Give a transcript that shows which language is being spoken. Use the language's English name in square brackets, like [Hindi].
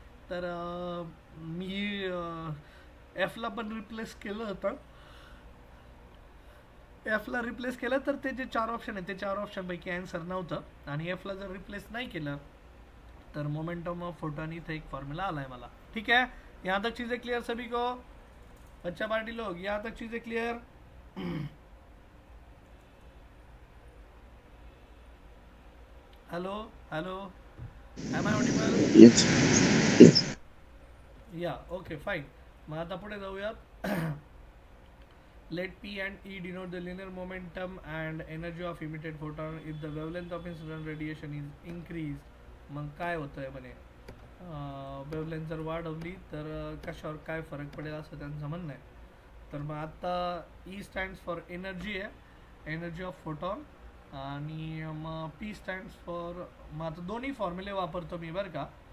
[Marathi] तर मी एफला पण रिप्लेस केलं होतं. एफला रिप्लेस केलं तर ते जे 4 ऑप्शन आहेत ते 4 ऑप्शनपैकी आन्सर नव्हतं. आणि एफला जर रिप्लेस नाही केलं तर मोमेंटम ऑफ फोटॉन इथं एक फॉर्म्युला आला आहे मला. [Hindi] ठीक है, यहाँ तक चीज़ें क्लियर सभी को? बच्चा पार्टी लोग, यहाँ तक चीज़ें clear? [English] hello, hello. Am I audible? Yes. Yes. Yeah, okay, fine. [Marathi] मग आता पुढे जाऊयात. [English] Let P and E denote the linear momentum and energy of emitted photon if the wavelength of incident radiation is increased. [Marathi] मग काय होतंय म्हणे, wavelength जर वाढवली तर कशावर काय फरक पडेल असं त्यांचं म्हणणं आहे. तर मग आता ई स्टँड्स फॉर एनर्जी आहे, एनर्जी ऑफ फोटॉन. आणि मग पी स्टँड्स फॉर, मग आता दोन्ही फॉर्म्युले वापरतो मी बरं का.